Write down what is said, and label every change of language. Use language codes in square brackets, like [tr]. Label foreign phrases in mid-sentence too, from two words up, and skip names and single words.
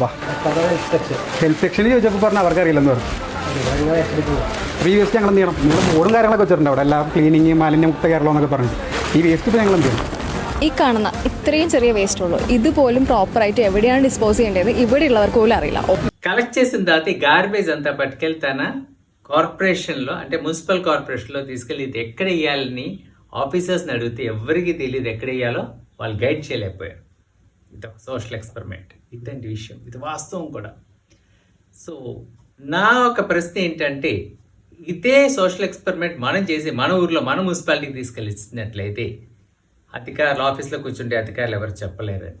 [ml] ഹെൽത്ത് സെക്ഷനിൽ ചോദിച്ചപ്പോൾ പറഞ്ഞാൽ അവർക്ക് അറിയില്ലെന്ന് പറഞ്ഞു. ഈ വേസ്റ്റ് ഞങ്ങൾ എന്ത് ചെയ്യണം? നിങ്ങൾ ബോർഡും കാര്യങ്ങളൊക്കെ വെച്ചിട്ടുണ്ട് അവിടെ, എല്ലാം ക്ലീനിങ്, മാലിന്യമുക്ത കേരളം എന്നൊക്കെ പറഞ്ഞു. ഈ വേസ്റ്റ് ഇപ്പോൾ ഞങ്ങൾ എന്ത് ചെയ്യണം? ഈ കാണുന്ന ഇത്രയും ചെറിയ വേസ്റ്റ് ഉള്ളൂ, ഇതുപോലും പ്രോപ്പറായിട്ട് എവിടെയാണ് ഡിസ്പോസ് ചെയ്യേണ്ടത് ഇവിടെ ഉള്ളവർക്ക് പോലും അറിയില്ല. [te] కలెక్ట్ చేసిన తర్వాత ఈ గార్బేజ్ అంతా పట్టుకెళ్ళి తన కార్పొరేషన్లో, అంటే మున్సిపల్ కార్పొరేషన్లో తీసుకెళ్ళి ఇది ఎక్కడ వేయాలని ఆఫీసర్స్ని అడిగితే ఎవరికి తెలియదు ఎక్కడ వేయాలో, వాళ్ళు గైడ్ చేయలేకపోయారు. ఇది ఒక [en] social experiment. [te] ఇదండి విషయం, ఇది వాస్తవం కూడా. సో నా ఒక ప్రశ్న ఏంటంటే, ఇదే [en] social experiment [te] మనం చేసి మన ఊర్లో మన మున్సిపాలిటీకి తీసుకెళ్ళి ఇచ్చినట్లయితే అధికారులు ఆఫీస్లో కూర్చుంటే అధికారులు ఎవరు చెప్పలేరండి.